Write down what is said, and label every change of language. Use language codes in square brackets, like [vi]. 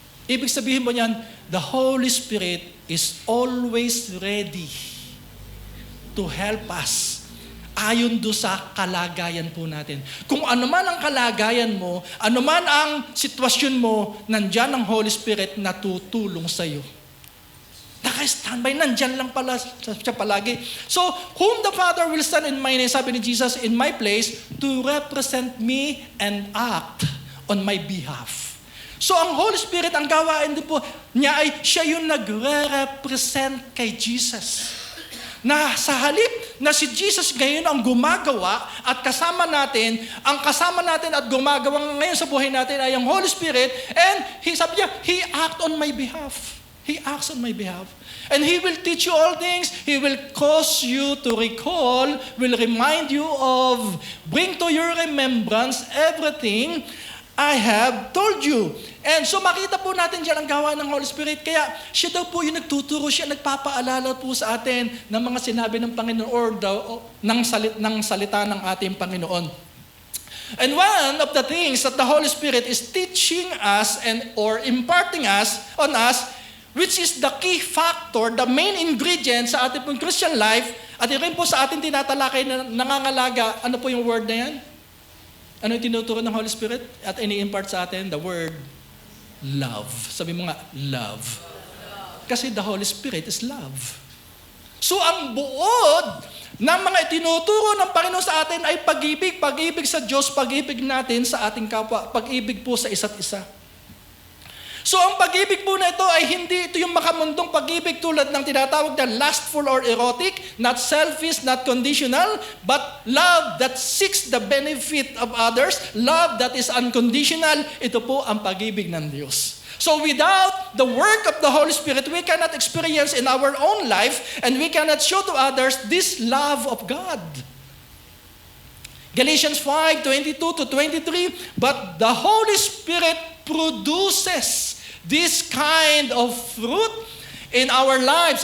[tl] Ibig sabihin mo niyan, [en] the Holy Spirit is always ready to help us [tl] ayon do sa kalagayan po natin. Kung ano man ang kalagayan mo, ano man ang sitwasyon mo, nandyan ang Holy Spirit na tutulong sa iyo. Naka-standby, nandyan lang pala siya palagi. [en] So, whom the Father will stand in my name, [tl] sabi ni Jesus, [en] in my place, to represent me and act on my behalf. [tl] So, ang Holy Spirit, ang gawain din po niya ay siya yung nagre-represent kay Jesus. Na sa halip na si Jesus ngayon ang gumagawa at kasama natin, ang kasama natin at gumagawa ngayon sa buhay natin ay ang Holy Spirit, and sabi niya, [en] He acts on my behalf. He acts on my behalf. And He will teach you all things. He will cause you to recall, will remind you of, bring to your remembrance everything I have told you. [tl] And so makita po natin dyan ang gawa ng Holy Spirit. Kaya siya daw po yung nagtuturo, siya nagpapaalala po sa atin ng mga sinabi ng Panginoon or ng salita ng ating Panginoon. [en] And one of the things that the Holy Spirit is teaching us or imparting on us, which is the key factor, the main ingredient [tl] sa ating pong Christian life, at yun rin po sa ating tinatalakay na nangangalaga, ano po yung word na yan? Ano yung tinuturo ng Holy Spirit? At ini-impart sa atin, [en] the word love. [tl] Sabi mo nga, love. [en] Kasi the Holy Spirit is love. [tl] So ang buod ng mga itinuturo ng Panginoon sa atin ay pag-ibig. Pag-ibig sa Diyos, pag-ibig natin sa ating kapwa, pag-ibig po sa isa't isa. So ang pag-ibig po na ito ay hindi ito yung makamundong pag-ibig tulad ng tinatawag na [en] lustful or erotic, not selfish, not conditional, but love that seeks the benefit of others, love that is unconditional. [tl] Ito po ang pag-ibig ng Diyos. [en] So without the work of the Holy Spirit, we cannot experience in our own life and we cannot show to others this love of God. Galatians 5:22-23, but the Holy Spirit produces this kind of fruit in our lives.